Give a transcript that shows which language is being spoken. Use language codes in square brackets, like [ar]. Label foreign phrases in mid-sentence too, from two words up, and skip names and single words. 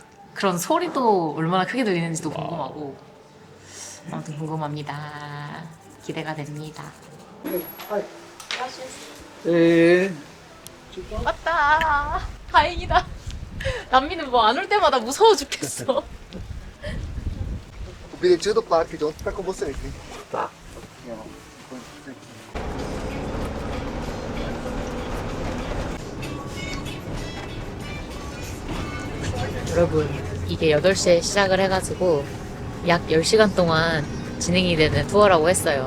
[ko] 그런 소리도 얼마나 크게 들리는지도 궁금하고. 아무튼 궁금합니다. 기대가 됩니다. 네. 왔다. 다행이다. 남미는 뭐 안 올 때마다 무서워 죽겠어. [pt] O bilhetinho do parque de ontem tá com você aqui. Tá. [ko] 여러분, 이게 8시에 시작을 해가지고 약 10시간 동안 진행이 되는 투어라고 했어요.